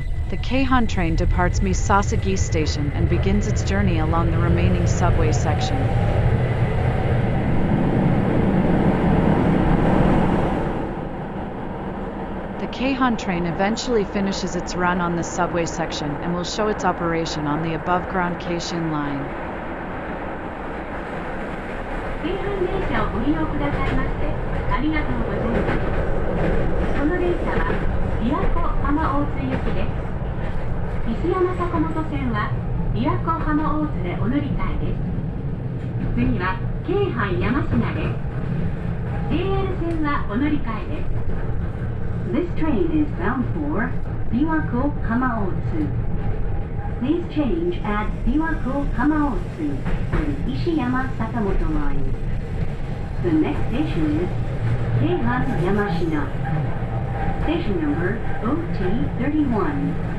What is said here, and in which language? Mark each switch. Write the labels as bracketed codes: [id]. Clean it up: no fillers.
[en] The Keihan train departs Misasagi Station and begins its journey along the remaining subway section. The Keihan train eventually finishes its run on the subway section and will show its operation on the above-ground Keishin line. [ja] 京阪電車をご利用くださいましてありがとうございます。この電車は琵琶湖浜大津行きです。石山坂本線は琵琶湖浜大津でお乗り換えです。次は京阪山科です。JR 線はお乗り換えです。 [en] This train is bound for Biwako Hamaotsu. Please change at Biwako Hamaotsu for the Ishiyama Sakamoto line. The next station is Keihan Yamashina. Station number OT31.